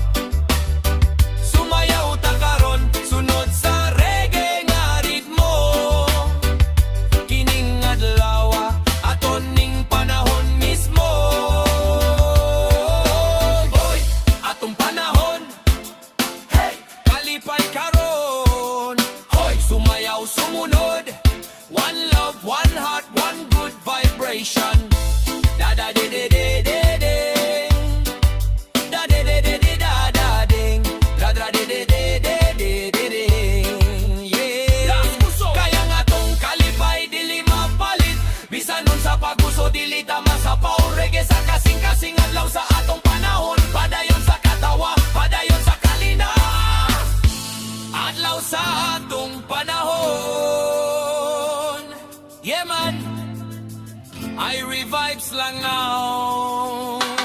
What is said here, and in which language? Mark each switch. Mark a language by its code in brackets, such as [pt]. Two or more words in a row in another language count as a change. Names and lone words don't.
[ceb] Sumayaw ta karon sunod sa reggae nga ritmo, kining adlaw aton ning panahon mismo. Boy, atong panahon, hey, kalipay karon. Hoy, sumayaw sumunod, [en] one love, one heart, one good vibration. Da da de de de de ding, da de de de de da da ding, da da de de de de de de ding, yeah. [ceb] Kaya nga tong kalipay dili mapalit, bisan nun sa paguso dili ta masapaw. Reggae sa kasing-kasing adlaw sa atong panahon, padayon sa katawa, padayon sa kalina. Adlaw sa atong panahon, [en] yeah man, I revives lang now.